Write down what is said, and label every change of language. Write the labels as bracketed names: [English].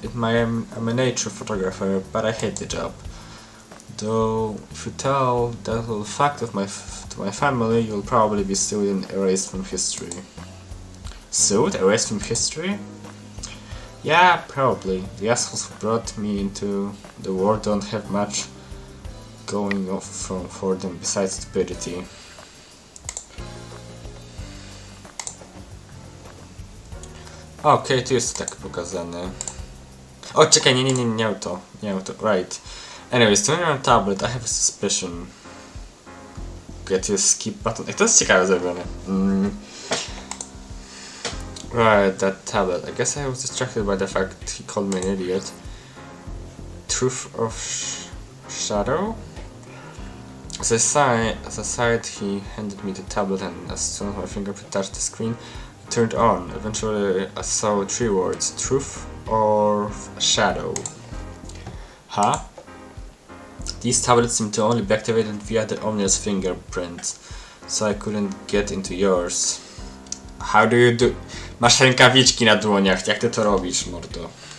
[English] I'm a nature photographer, but I hate the job. Though, if you tell that little fact of to my family, you'll probably be sued and erased from history. Sued? Erased from history? Yeah, probably. The assholes who brought me into the world don't have much going off for them besides stupidity. [Polish] Okej, tu jest tak pokazane. O, czekaj, nie auto. [English] Right. Anyways, turning on tablet, I have a suspicion. Get to skip button. [Polish] To jest ciekawe zrobione. [English] Right, that tablet. I guess I was distracted by the fact he called me an idiot. Truth of Shadow? As I sighed, he handed me the tablet, and as soon as my fingerprint touched the screen, it turned on. Eventually, I saw 3 words: truth or shadow. Huh? These tablets seem to only be activated via the owner's fingerprint, so I couldn't get into yours. How do you do... [Polish] Masz rękawiczki na dłoniach, jak ty to robisz, mordo?